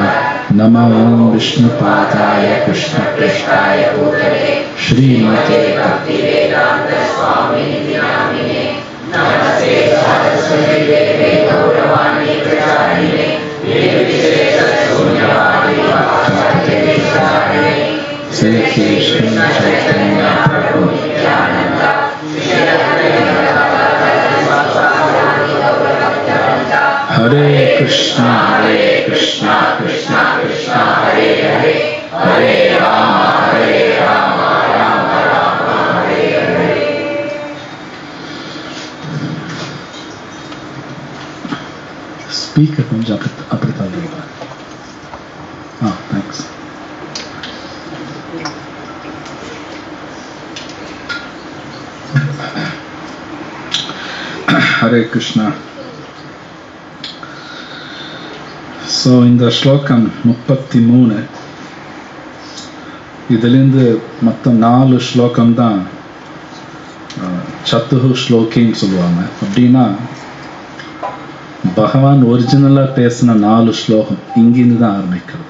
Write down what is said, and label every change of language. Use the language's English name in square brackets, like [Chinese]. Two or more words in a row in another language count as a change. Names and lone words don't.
[Sanskrit] नमो विष्णुपादाय कृष्णप्रेष्ठाय भूतले श्रीमते भक्तिवेदान्त स्वामिनिधि नामिने नमस्ते सरस्वती देवे गौरवाणी प्रचारिणे निर्विशेषशून्यवादी भक्तिवेदान्ते श्री कृष्ण चैतन्य प्रभु नित्यानंद हरे कृष्णा कृष्णा कृष्णा हरे हरे हरे राम राम राम हरे हरे। [Tamil] स्पीकर கொஞ்சம் அப்படி தள்ளுங்க. தேங்க்ஸ். [Sanskrit] हरे कृष्णा. [Tamil] ஸோ இந்த ஸ்லோகம் 33 இதுலேருந்து மொத்தம் 4 ஸ்லோகம் தான் சத்துஹு ஸ்லோகின்னு சொல்லுவாங்க. அப்படின்னா பகவான் ஒரிஜினலாக பேசின 4 ஸ்லோகம் இங்கிருந்து தான் ஆரம்பிக்கிறது.